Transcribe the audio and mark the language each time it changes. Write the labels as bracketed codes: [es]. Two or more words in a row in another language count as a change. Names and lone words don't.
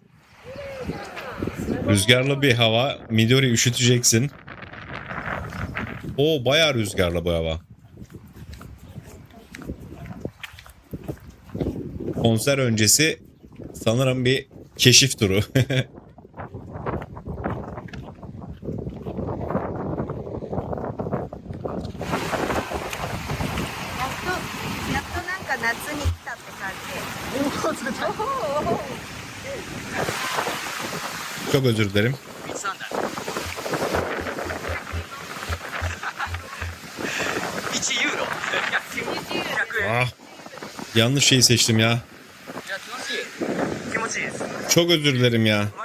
[tr] Rüzgarlı bir hava. Midori üşüteceksin. Oo, bayağı rüzgarlı bu hava. Konser öncesi sanırım bir keşif turu. [ja] やっとなんか夏に来たって感じ。 [tr] Çok özür dilerim. Ah, yanlış şeyi seçtim ya. Çok özür dilerim ya.